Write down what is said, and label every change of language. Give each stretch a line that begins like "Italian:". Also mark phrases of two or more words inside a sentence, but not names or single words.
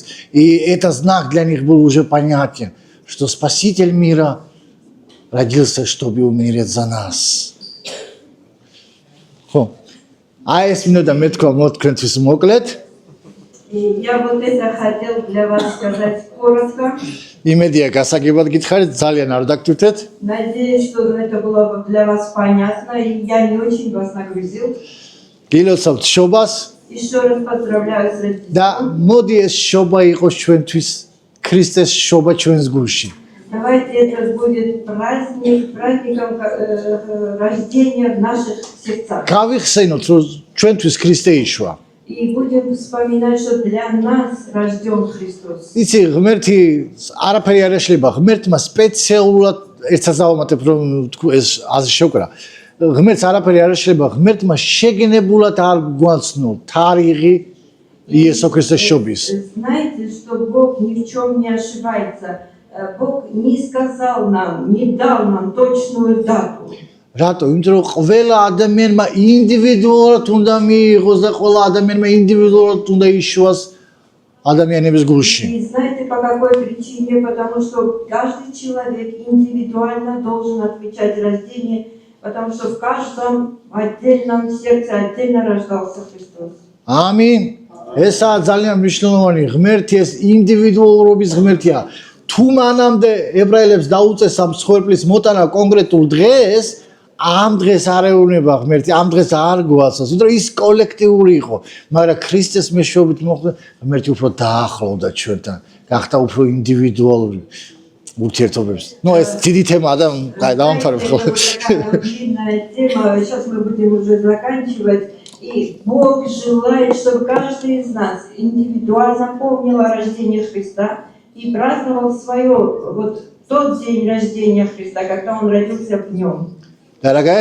Russian: И это знак для них был уже понятен, что Спаситель мира родился, чтобы умереть за нас. А если мне там метко моткнуть моклет? И я вот это хотел для вас сказать коротко.
Georgian: იმედია გასაგებად გითხარით, ძალიან არ დაგტვირთეთ.
Russian: Надеюсь, что это было для вас понятно, и я не очень вас нагрузил.
Georgian: გილოცავთ შობას
Russian: Еще раз поздравляю с Рождеством.
Georgian: და მოდი ეს შობა იყოს ჩვენთვის ქრისტეს შობა ჩვენს გულში.
Russian: Давайте это будет праздником рождения в наших сердцах.
Georgian: გავიხსენოთ, რომ ჩვენთვის ქრისტე იშვა.
Russian: И будем вспоминать, что для нас рожден Христос.
Georgian: იცი, ღმერთი არაფერი არ ეშლება, ღმერთმა სპეციალურად ერთსაც დავამატებ, რომ ეს აზრი შევკრა. ღმერთს არაფერი არ ეშლება, ღმერთმა შეგნებულად არ გვაცნო თარიღი იესო ქრისტეს შობის.
Russian: Знаете, что Бог ни в чем не ошибается. Бог не сказал нам, не дал нам точную дату.
Georgian: რატო? იმიტომ რომ ყველა ადამიანმა ინდივიდუალურად უნდა მიიღოს და ყველა ადამიანმა ინდივიდუალურად უნდა იშვას ადამიანების გულში.
Russian: И знаете по какой причине? Потому что каждый человек индивидуально должен отмечать рождение, потому что в каждом отдельном сердце отдельно рождался Христос.
Georgian: ამინ. ესაა ძალიან მნიშვნელოვანი. ღმერთი ეს ინდივიდუალურობის ღმერთია. თუ მანამდე ებრაელებს დაუწეს ამ მსხვერპლის მოტანა კონკრეტულ დღეს, ამ დღეს არ ეუბნება ღმერთი, ამ დღეს არ გვასწავს, იმიტომ ის კოლექტიური იყო, მაგრამ ქრისტეს მეშვეობით მოხდა, ღმერთი უფრო დაახლოვდა ჩვენთან, გახდა უფრო ინდივიდუალური ურთიერთობებს. Ну, ეს დიდი თემა და დავამთავრებ ხოლმე.
Russian: Длинная тема, сейчас мы будем уже заканчивать. И Бог желает, чтобы каждый из нас индивидуально помнил о рождении Христа и праздновал свое тот день рождения Христа, когда Он родился в нем.